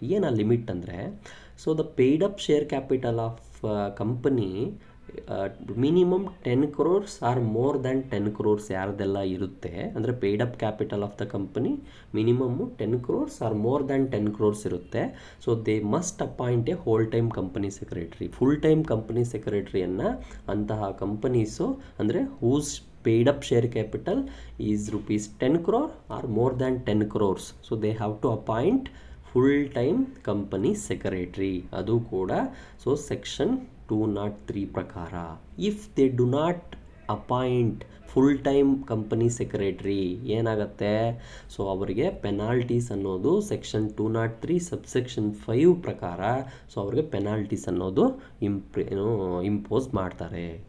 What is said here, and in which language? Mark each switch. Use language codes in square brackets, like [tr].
[kn] ಏನು ಆ ಲಿಮಿಟ್ ಅಂದರೆ, [en] so the paid up share capital of company minimum 10 crores or more than 10 crores [kn] ಯಾರ್ದೆಲ್ಲ ಇರುತ್ತೆ ಅಂದರೆ [en] Paid up capital of the company minimum 10 crores or more than 10 crores ಇರುತ್ತೆ. So they must appoint a whole time company secretary. Full time company [kn] ಸೆಕ್ರೆಟರಿಯನ್ನು ಅಂತಹ companies ಅಂದರೆ [en] Whose paid up share capital is rupees 10 crore or more than 10 crores. So they have to appoint full time company secretary. [kn] ಅದು ಕೂಡ so section 203 ಪ್ರಕಾರ. [en] if they do not appoint full time company secretary [kn] ಏನಾಗುತ್ತೆ, so ಅವರಿಗೆ penalties ಅನ್ನೋದು section 203 subsection 5 ಪ್ರಕಾರ so ಅವ್ರಿಗೆ penalties ಅನ್ನೋದು impose ಮಾಡ್ತಾರೆ.